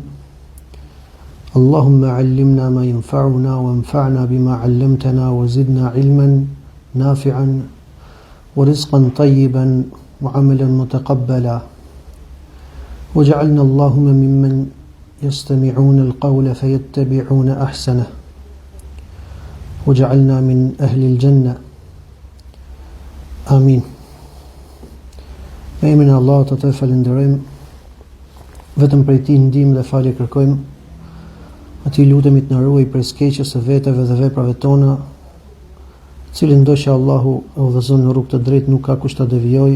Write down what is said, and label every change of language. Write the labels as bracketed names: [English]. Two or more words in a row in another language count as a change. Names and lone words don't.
[Arabic] اللهم علمنا ما ينفعنا وانفعنا بما علمتنا وزدنا علما نافعا ورزقا طيبا وعملا متقبلا وجعلنا اللهم ممن يستمعون القول فيتبعون أحسنه وجعلنا من أهل الجنة آمين. [Albanian] Me emrin e Allahut të falenderojmë, vetëm prej Tij ndihmë dhe falje kërkojmë. Atij lutemi të na ruaj prej skeqjes së veteve dhe veprave tona, cili ndoshta Allahu e udhëzon në rrugë të drejtë, nuk ka kush ta devijojë.